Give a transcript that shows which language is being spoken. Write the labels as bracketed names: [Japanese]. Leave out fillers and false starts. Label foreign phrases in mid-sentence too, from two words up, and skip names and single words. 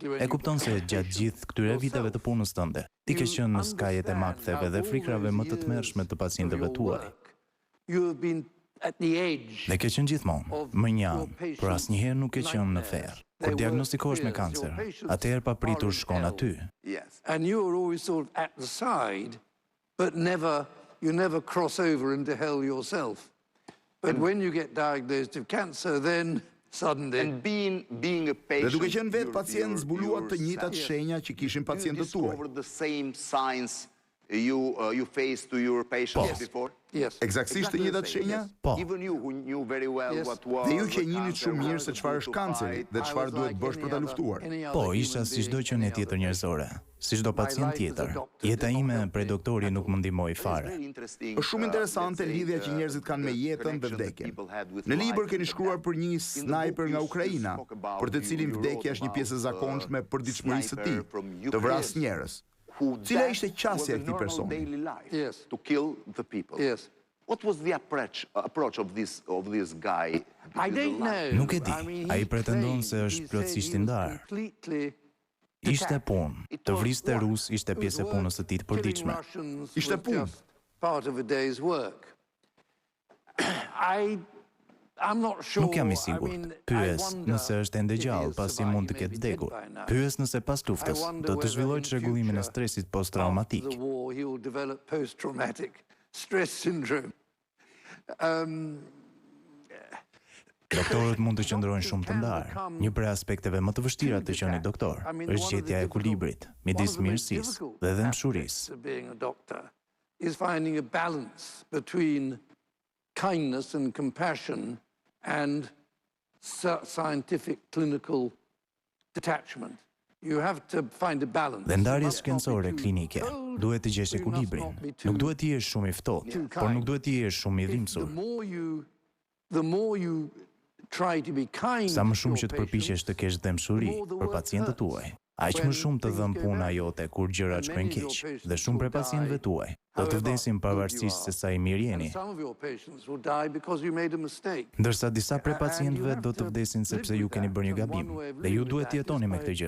[Albanian] E kupton se gjatë gjithë këtyre viteve të punës tënde, ti ke qenë në skajet e maktheve dhe frikrave më të tmerrshme të pacientëve tuaj. Dhe ke qenë gjithmonë, më njanë, por asnjëherë nuk ke qenë në ferr. Kur diagnostikohesh me kancer, atëherë papritur shkon aty. [English] But you never cross over into hell yourself. But when you get diagnosed with cancer, then suddenly... [Albanian] Dhe duke qenë vetë pacient zbuluat të njëjtat shenja që kishin pacientët tuaj. [English] You face to your patients before? [Albanian] Eksaktësisht të njëjtat shenja? Po. Dhe ju që njihni shumë mirë se çfarë është kanceri dhe çfarë duhet bësh për ta luftuar. Po, isha si çdo qenie tjetër njerëzore, si çdo pacient tjetër. Jeta ime prej doktori nuk më ndihmoi fare. Është shumë interesante lidhja që njerëzit kanë me jetën dhe vdekjen. Në libër keni shkruar për një snajper nga Ukraina, për të cilin vdekja është një pjesë e zakonshme për përditshmërisë së tij, të vrasë njerëz. Cila ishte qasja e këtij personi? [English] To kill the people. What was the approach of this guy? [Albanian] Nuk e di. Ai pretendon se është plotësisht I ndarë. Ishte punë. Të vriste rus ishte pjesë e punës së tij të përditshme. Ishte punë. Nuk jam I sigurt. Pyes nëse është ende gjallë pasi mund të ketë vdekur. Pyes nëse pas luftës do të zhvillojë çrregullimin e stresit posttraumatik. Doktorët mund të qëndrojnë shumë të ndarë. Një prej aspekteve më të vështira të qenit doktor është gjetja e ekuilibrit midis mirësisë dhe dëmshurisë. [English] Is finding a balance between kindness and compassion and scientific clinical detachment. You have to find a balance. [Albanian] Dhe ndarjes shkencore klinike duhet të gjesh ekuilibrin. Nuk duhet të jesh shumë i ftohtë, por nuk duhet të jesh shumë i dhimbsur. [English] The more you try to be kind. [Albanian] Sa më shumë që të përpiqesh të kesh dëmshuri për pacientët tuaj, aq më shumë të dhëm puna jote kur gjërat shkojnë keq, dhe shumë prej pacientëve tuaj do të vdesin pavarësisht se sa i mirë jeni. Ndërsa disa prej pacientëve do të vdesin sepse ju keni bërë një gabim, dhe ju duhet të jetoni me këtë gjë.